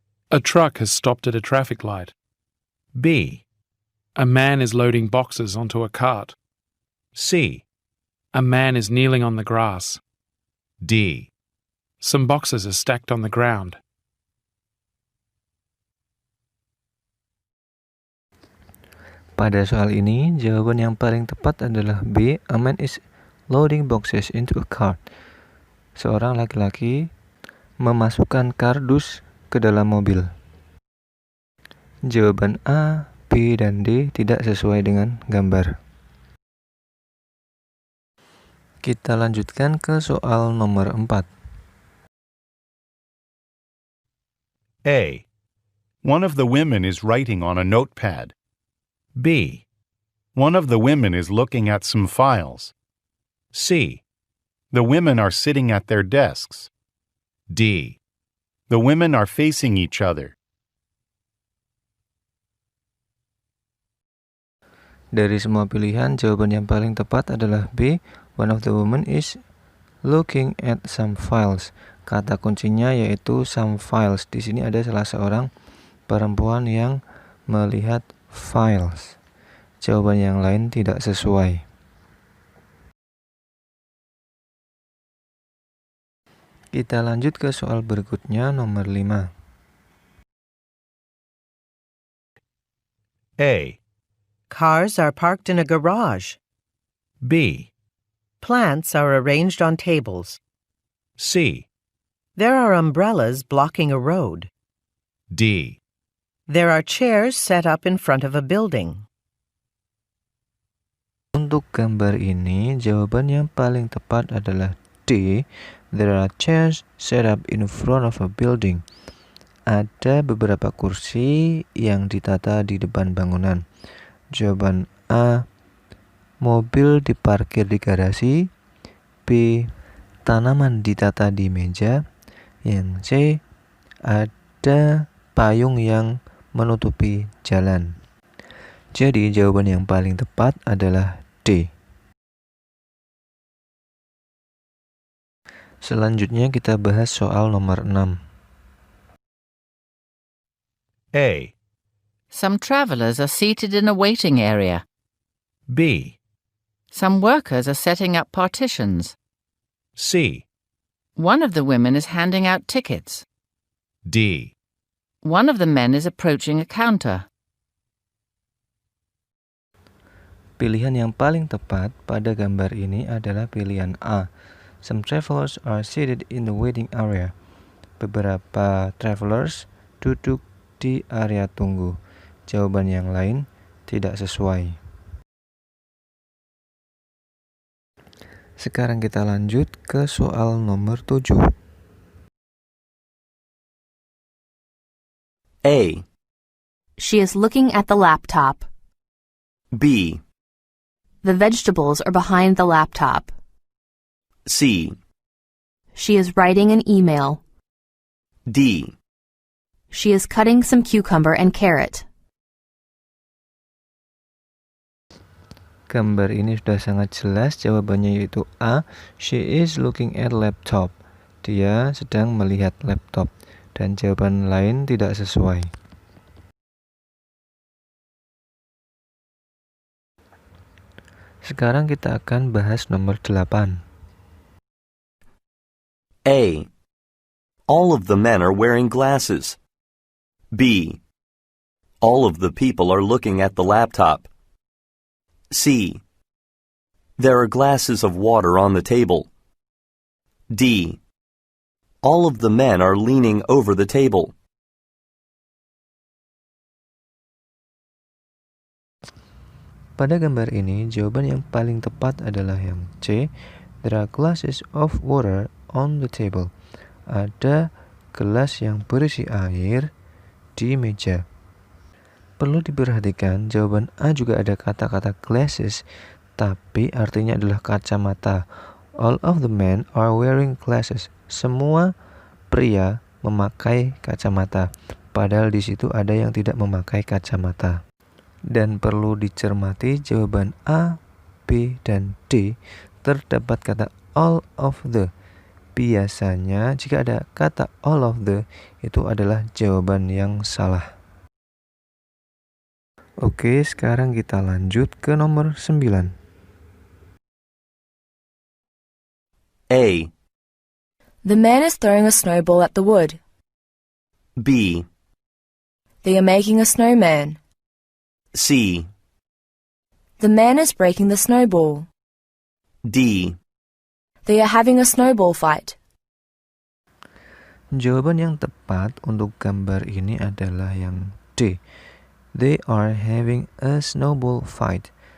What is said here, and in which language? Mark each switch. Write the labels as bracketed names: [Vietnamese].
[English] A truck has stopped at a traffic light. B. A man is loading boxes onto a cart. C. A man is kneeling on the grass. D. Some boxes are stacked on the ground. [Indonesian] Pada soal ini, jawaban yang paling tepat adalah B. [English] A man is loading boxes into a cart. [Indonesian] Seorang laki-laki memasukkan kardus ke dalam mobil. Jawaban A B dan D tidak sesuai dengan gambar. Kita lanjutkan ke soal nomor 4. [English] A. One of the women is writing on a notepad. B. One of the women is looking at some files. C. The women are sitting at their desks. D. The women are facing each other. [Indonesian] Dari semua pilihan, jawaban yang paling tepat adalah B. [English] One of the women is looking at some files. [Indonesian] Kata kuncinya yaitu [English] some files. [Indonesian] Di sini ada salah seorang perempuan yang melihat files. Jawaban yang lain tidak sesuai. Kita lanjut ke soal berikutnya, nomor 5. [English] A. Cars are parked in a garage. B. Plants are arranged on tables. C. There are umbrellas blocking a road. D. There are chairs set up in front of a building. [Indonesian] Untuk gambar ini, jawaban yang paling tepat adalah D. [English] There are chairs set up in front of a building. [Indonesian] Ada beberapa kursi yang ditata di depan bangunan. Jawaban A. Mobil diparkir di garasi. B. Tanaman ditata di meja. Yang C. Ada payung yang menutupi jalan. Jadi jawaban yang paling tepat adalah D. Selanjutnya kita bahas soal nomor 6. [English] A. Some travelers are seated in a waiting area. B. Some workers are setting up partitions. C. One of the women is handing out tickets. D. One of the men is approaching a counter. [Indonesian] Pilihan yang paling tepat pada gambar ini adalah pilihan A. [English] Some travelers are seated in the waiting area. [Indonesian] Beberapa travelers duduk di area tunggu. Jawaban yang lain tidak sesuai. Sekarang kita lanjut ke soal nomor 7. [English] A. She is looking at the laptop. B. The vegetables are behind the laptop. C. She is writing an email. D. She is cutting some cucumber and carrot. [Indonesian] Gambar ini sudah sangat jelas, jawabannya yaitu A. [English] She is looking at laptop. [Indonesian] Dia sedang melihat laptop. Dan jawaban lain tidak sesuai. Sekarang kita akan bahas nomor 8. [English] A. All of the men are wearing glasses. B. All of the people are looking at the laptop. C. There are glasses of water on the table. D. All of the men are leaning over the table. [Indonesian] Pada gambar ini, jawaban yang paling tepat adalah yang C. [English] There are glasses of water on the table. [Indonesian] Ada gelas yang berisi air di meja. Perlu diperhatikan, jawaban A juga ada kata-kata glasses, tapi artinya adalah kacamata. [English] All of the men are wearing glasses. [Indonesian] Semua pria memakai kacamata. Padahal di situ ada yang tidak memakai kacamata. Dan perlu dicermati, jawaban A, B, dan D terdapat kata [English] all of the. [Indonesian] Biasanya jika ada kata [English] all of the, [Indonesian] itu adalah jawaban yang salah. Oke, sekarang kita lanjut ke nomor 9. [English] A. The man is throwing a snowball at the wood. B. They are making a snowman. C. The man is breaking the snowball. D. They are having a snowball fight. [Indonesian] Jawaban yang tepat untuk gambar ini adalah yang D. [English] They are having a snowball fight.